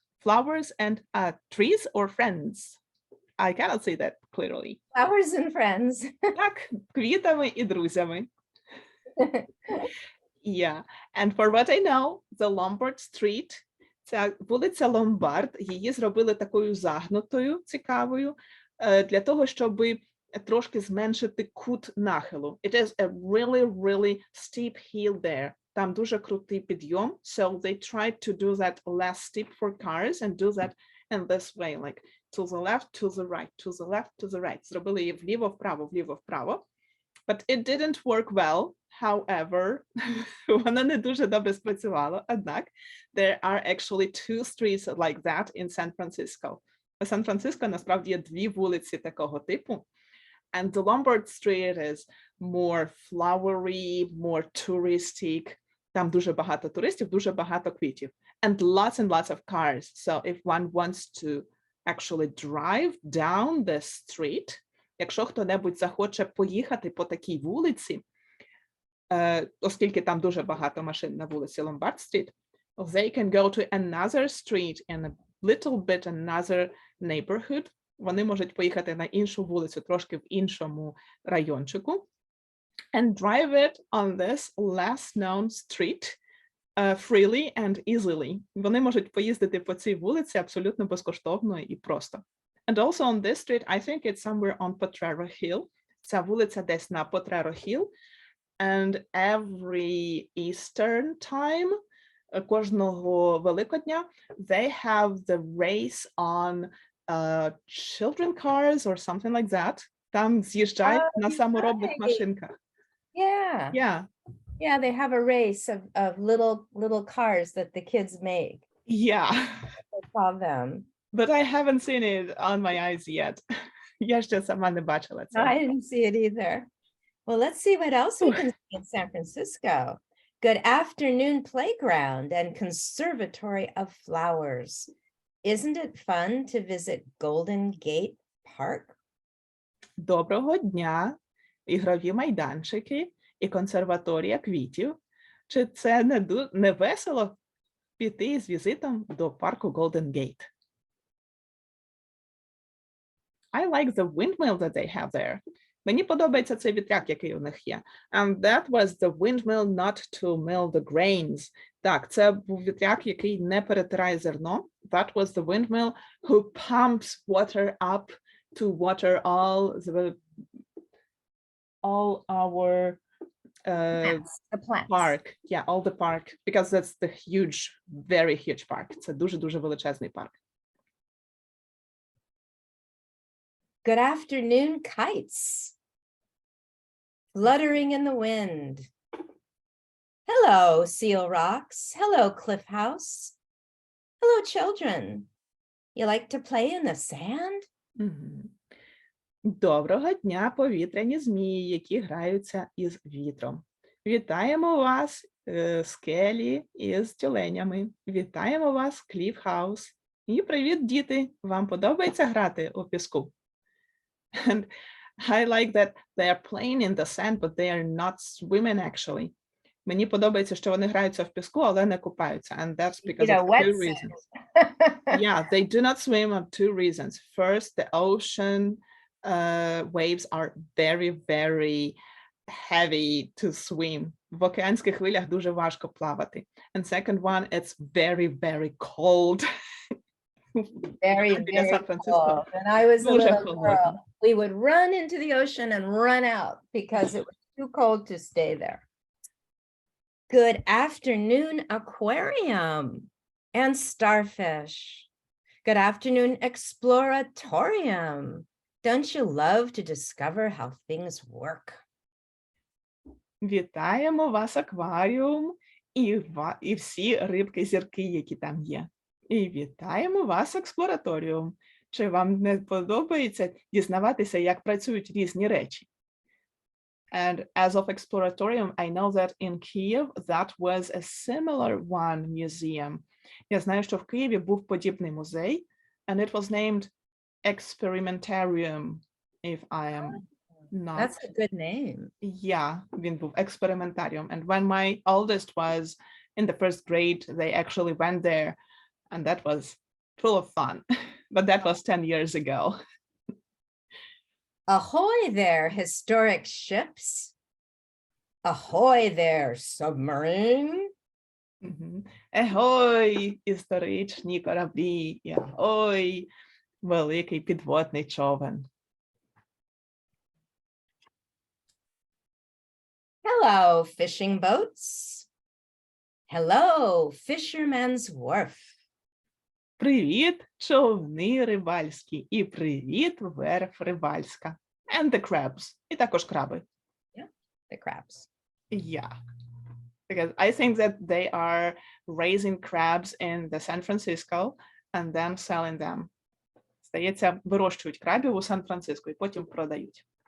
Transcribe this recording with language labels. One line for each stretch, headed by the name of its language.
English: Flowers and trees or friends. I cannot say that clearly. Flowers and friends.
Ukrainian: Так, квітами і друзями.
English: Yeah, and for what I know, the Lombard Street,
Ukrainian: ця вулиця Ломбард, її зробили такою загнутою, цікавою, для того, щоб трошки зменшити кут нахилу.
English: It is a really, really steep hill there.
Ukrainian: Там дуже крутий підйом,
English: so they tried to do that less steep for cars and do that in this way, like to the left, to the right, to the left, to the right.
Ukrainian: Зробили її вліво-вправо, вліво-вправо.
English: But it didn't work well. However,
Ukrainian: воно не дуже добре спрацювало. Однак,
English: there are actually two streets like that in San Francisco.
Ukrainian: У Сан-Франциско насправді є дві вулиці такого типу.
English: And the Lombard Street is more flowery, more touristic.
Ukrainian: Там дуже багато туристів, дуже багато квітів.
English: And lots of cars. So if one wants to actually drive down the street,
Ukrainian: якщо хто-небудь захоче поїхати по такій вулиці, оскільки там дуже багато машин на вулиці Ломбард-стріт,
English: they can go to another street in a little bit another neighborhood.
Ukrainian: Вони можуть поїхати на іншу вулицю, трошки в іншому райончику,
English: and drive it on this less known street freely and easily.
Ukrainian: Вони можуть поїздити по цій вулиці абсолютно безкоштовно і просто.
English: And also on this street, I think it's somewhere on Potrero Hill.
Ukrainian: Ця вулиця десь на Potrero Hill.
English: And every Eastern time,
Ukrainian: кожного Великодня,
English: they have the race on children cars or something like that.
Ukrainian: Там з'їжджають на саморобних машинках.
English: Yeah. Yeah. Yeah, they have a race of little cars that the kids make. Yeah. They call them. But I haven't seen it on my eyes yet.
Ukrainian: Я ще сама не бачила це.
English: I didn't see it either. Well, let's see what else we can see in San Francisco. Good afternoon playground and conservatory of flowers. Isn't it fun to visit Golden Gate Park?
Ukrainian: Доброго дня, ігрові майданчики і консерваторія квітів. Чи це не весело піти з візитом до парку Golden Gate?
English: I like the windmill that they have there.
Ukrainian: Мені подобається цей вітряк, який у них є.
English: And that was the windmill not to mill the grains.
Ukrainian: Так, це був вітряк, який не перетирає зерно.
English: That was the windmill who pumps water up to water all our The plants. park. Yeah, all the park, because that's the huge, very huge park.
Ukrainian: Це дуже-дуже величезний парк.
English: Good afternoon, kites. Fluttering in the wind. Hello, Seal Rocks. Hello, Cliff House. Hello, children. You like to play in the sand? Мгм.
Ukrainian: Доброго дня, повітряні змії, які граються із вітром. Вітаємо вас, скелі із тюленями. Вітаємо вас, Кліф Хаус. І привіт, діти! Вам подобається грати у піску?
English: And I like that they are playing in the sand, but they are not swimming actually.
Ukrainian: Мені подобається, що вони граються в піску, але не купаються.
English: And that's because of two reasons. Yeah, they do not swim for two reasons. First, the ocean waves are very, very heavy to swim.
Ukrainian: В океанських хвилях дуже важко плавати.
English: And second one, it's very, very cold. Very,
Ukrainian: Біля
English: very
Ukrainian: Сан-Франциско.
English: cold. When I was a
Ukrainian: Дуже
English: little
Ukrainian: холодно.
English: girl, we would run into the ocean and run out because it was too cold to stay there. Good afternoon, aquarium and starfish. Good afternoon, exploratorium. Don't you love to discover how things work?
Ukrainian: Вітаємо вас, акваріум, і всі рибки-зірки, які там є. І вітаємо вас, експлораторіум. Чи вам не подобається дізнаватися, як працюють різні речі?
English: And as of Exploratorium, I know that in Kyiv that was a similar one museum.
Ukrainian: Я знаю, що в Києві був подібний музей,
English: and it was named Experimentarium, if I am not. That's a good name.
Ukrainian: Yeah, він був експериментаріум.
English: And when my oldest was in the first grade, they actually went there, and that was full of fun. But that was 10 years ago. Ahoy there, historic ships. Ahoy there, submarine. Мгм.
Ukrainian: Егой, історичні кораблі, і агой, великий підводний човен.
English: Hello, fishing boats. Hello, fisherman's wharf.
Ukrainian: Привіт, човни рибальські, і привіт, верф рибальська.
English: And the crabs,
Ukrainian: і також краби.
English: The crabs. Yeah, because I think that they are raising crabs in the San Francisco and then selling them.
Ukrainian: Здається, вирощують крабів у Сан-Франциско і потім продають.